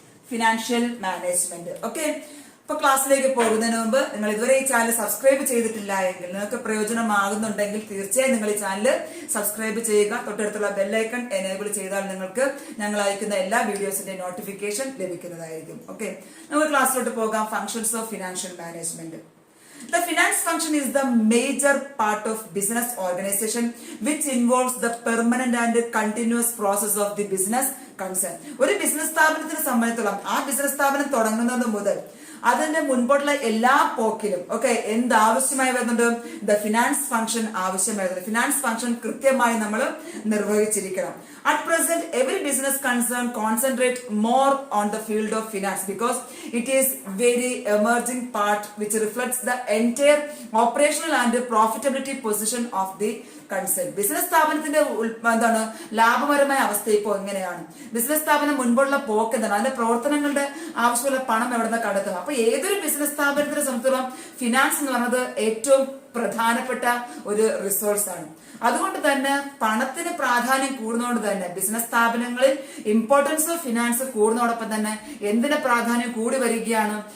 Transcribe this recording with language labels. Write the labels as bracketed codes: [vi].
[ml] Financial management. Okay, അപ്പൊ ക്ലാസ്സിലേക്ക് പോകുന്നതിന് മുമ്പ് നിങ്ങൾ ഇതുവരെ ഈ ചാനൽ സബ്സ്ക്രൈബ് ചെയ്തിട്ടില്ല എങ്കിൽ, നിങ്ങൾക്ക് പ്രയോജനമാകുന്നുണ്ടെങ്കിൽ തീർച്ചയായും നിങ്ങൾ ഈ ചാനൽ സബ്സ്ക്രൈബ് ചെയ്യുക. തൊട്ടടുത്തുള്ള ബെല്ലൈക്കൺ എനേബിൾ ചെയ്താൽ നിങ്ങൾക്ക് ഞങ്ങൾ അയക്കുന്ന എല്ലാ വീഡിയോസിന്റെ നോട്ടിഫിക്കേഷൻ ലഭിക്കുന്നതായിരിക്കും. ഓക്കെ, നമുക്ക് ക്ലാസ്സിലോട്ട് പോകാം. Functions of financial management. [en] The finance function is the major part of business organization which involves the permanent and continuous process of the business concern. [ml] ഒരു ബിസിനസ് സ്ഥാപനത്തിനെ സംബന്ധിച്ചിടത്തോളം ആ ബിസിനസ് സ്ഥാപനം തുടങ്ങുന്നത് മുതൽ അതിന്റെ മുൻപോട്ടുള്ള എല്ലാ പോക്കിലും എന്താവശ്യമായി വരുന്നുണ്ട്? ദ ഫിനാൻസ് ഫംഗ്ഷൻ ആവശ്യമായി വരുന്നുണ്ട്. ഫിനാൻസ് ഫംഗ്ഷൻ കൃത്യമായി നമ്മൾ നിർവഹിച്ചിരിക്കണം. [en] At present, every business concern concentrate more on the field of finance because it is very emerging part which reflects the entire operational and profitability position of the concern. [ml] Business സ്ഥാപനത്തിന്റെ എന്താണ് ലാഭപരമായ അവസ്ഥ ഇപ്പോൾ എങ്ങനെയാണ്, business സ്ഥാപനം മുൻപോട്ടുള്ള പോക്ക് എന്താണ്, അതിന്റെ പ്രവർത്തനങ്ങളുടെ ആവശ്യമുള്ള പണം എവിടെ നിന്ന് കണ്ടെത്തും. അപ്പൊ ഏതൊരു ബിസിനസ് സ്ഥാപനത്തിനെ സംബന്ധിച്ചിടത്തോളം ഫിനാൻസ് എന്ന് പറയുന്നത് ഏറ്റവും പ്രധാനപ്പെട്ട ഒരു റിസോഴ്സ് ആണ്. അതുകൊണ്ട് തന്നെ പണത്തിന് പ്രാധാന്യം കൂടുന്നതുകൊണ്ട് തന്നെ ബിസിനസ് സ്ഥാപനങ്ങളിൽ [en] importance of finance [ml] കൂടുന്നതോടൊപ്പം തന്നെ എന്തിന്റെ പ്രാധാന്യം കൂടി വരികയാണ്?